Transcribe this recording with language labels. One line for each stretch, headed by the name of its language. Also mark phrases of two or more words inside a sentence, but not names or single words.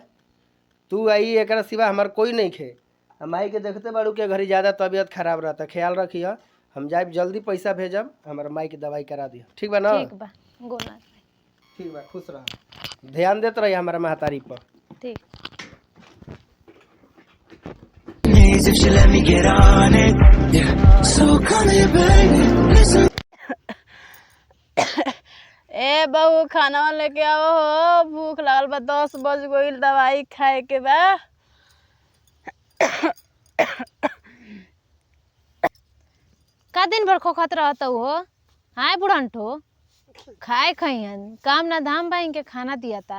Bhojpuri: तू आई एकरा सिवा हमार कोई नहीं खे। माई के देखते बाड़ू के घरी ज़्यादा तबीयत खराब रहता ख्याल रखिए। हम जाए जल्दी पैसा भेजब हमारा माई की दवाई करा दिया ठीक बा ना। ठीक बा गोला ठीक बा खुश रह। ध्यान देते रहिए हमारा महतारी पर। ठीक।
English: If she let me get on it, yeah. So come here, baby. Listen.
Bhojpuri: ए बहू खाना लेके आओ हो भूख लागल बा 10 बज गईल दवाई खाए के बा। का दिन भर खोखत रहता हो? हाय बुढ़ंठो खाए खइहन काम ना धाम बा इनके खाना दिया था।